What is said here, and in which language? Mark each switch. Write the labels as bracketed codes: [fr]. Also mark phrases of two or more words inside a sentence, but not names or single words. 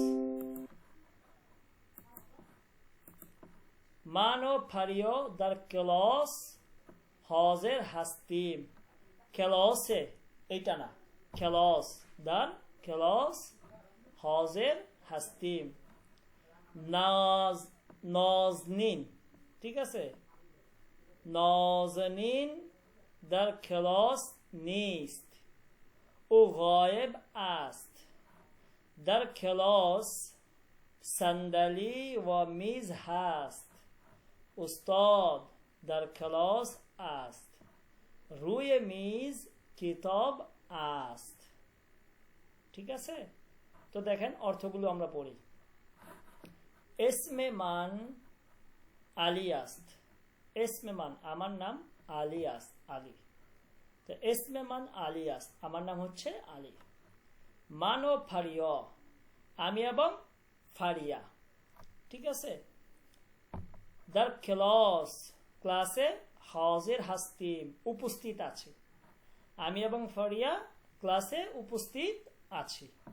[fa] من و فاریو در کلاس حاضر هستیم کلاسه, [bn] এইটা না, [fa] کلاس در کلاس حاضر هستیم نازنین, [bn] ঠিক আছে, [fa] نازنین در کلاس نیست و غایب است در کلاس صندلی و میز هست استاد در کلاس است روی میز কিতাব است [bn] ঠিক আছে তো দেখেন অর্থগুলো আমরা পড়ি [fa] اسم من علی است اسم من [bn] আমার নাম [fa] علی است [bn] আলী তো [fa] اسم من علی است [bn] আমার নাম হচ্ছে আলী [fa] من و فاریا [bn] আমি এবং ফারিয়া ঠিক আছে [fa] در کلاس [bn] ক্লাসে [fa] حاضر هستیم [bn] উপস্থিত আছি আমি এবং ফারিয়া ক্লাসে উপস্থিত আছি